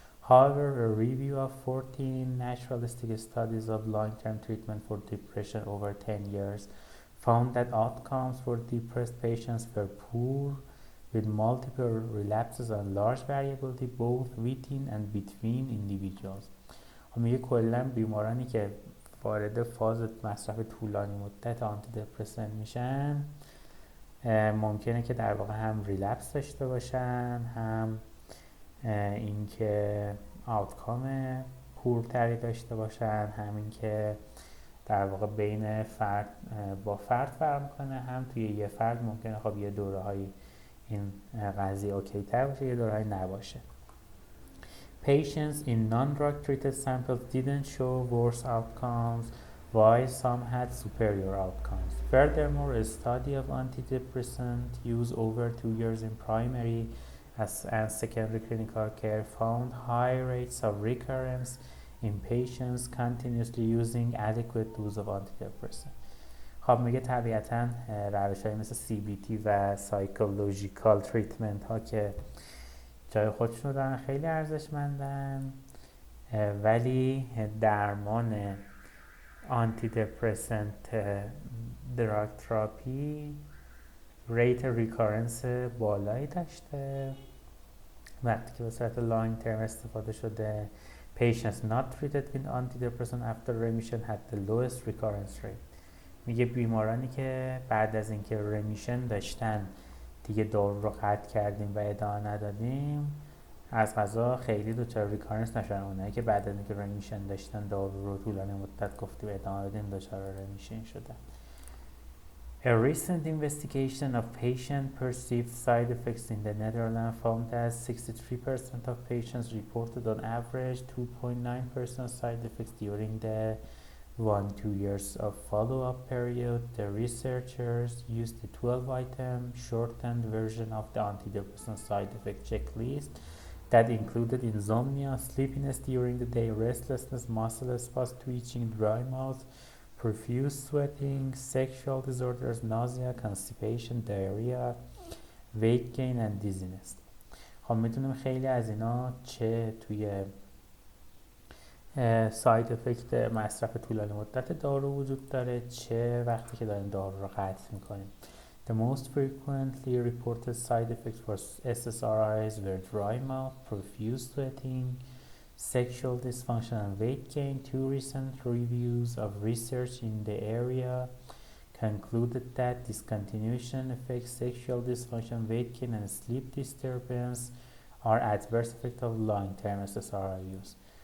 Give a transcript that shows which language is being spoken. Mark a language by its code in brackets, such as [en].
[en] However, a review of 14 naturalistic studies of long-term treatment for depression over 10 years found that outcomes for depressed patients were poor, with multiple relapses and large variability both within and between individuals. [fa] میگه کلا بیمارانی که وارد فاز مصرف طولانی مدت آنتی دپرسنت میشن ممکنه که در واقع هم ریلپس داشته باشن، هم اینکه آوتکام پورتری داشته باشن، همین که در واقع بین فرد با فرد فرق میکنه، هم توی یه فرد ممکنه خب یه دوره‌هایی این قضیه اوکی تر باشه، یه دوره‌هایی نباشه. [en] Patients in non-drug treated samples didn't show worse outcomes while some had superior outcomes. Furthermore, a study of antidepressant use over 2 years in primary and secondary clinical care found high rates of recurrence in patients continuously using adequate dose of antidepressant. [fa] خب میگه طبیعتاً روش‌های مثل CBT و سایکولوژیکال تریتمنت ها که جای خودشون دارن خیلی ارزشمندن، ولی درمان آنتی دپرسنت دراگ تراپی ریت ریکارنس بالایی داشته. وقتی که به صورت لانگ ترم استفاده شده [en] patients not treated with antidepressant after remission had the lowest recurrence rate. [fa] میگه بیمارانی که بعد از اینکه رمیشن داشتن دیگه دارو رو قطع کردیم و ادامه ندادیم از قضا خیلی دچار ریکارنس نشدن. اونایی که بعد از اینکه رمیشن داشتن دارو رو طولانی مدت گفتیم ادامه بدین دچار رمیشن شدن. [en] A recent investigation of patient-perceived side effects in the Netherlands found that 63% of patients reported on average 2.9% side effects during the 1-2 years of follow-up period. The researchers used a 12-item shortened version of the antidepressant side effect checklist that included insomnia, sleepiness during the day, restlessness, muscle spasms, twitching, dry mouth, profuse sweating, sexual disorders, nausea, constipation, diarrhea, weight gain and dizziness. [fa] خب میتونیم خیلی از اینا چه توی ساید افکت مصرف طولانی مدت دارو وجود داره چه وقتی که داریم دارو رو قطع میکنیم. [en] The most frequently reported side effects for SSRIs were dry mouth, profuse sweating, sexual dysfunction and weight gain. Two recent reviews of research in the area concluded that discontinuation affects sexual dysfunction, weight gain and sleep disturbance are adverse effects of long-term SSRI use.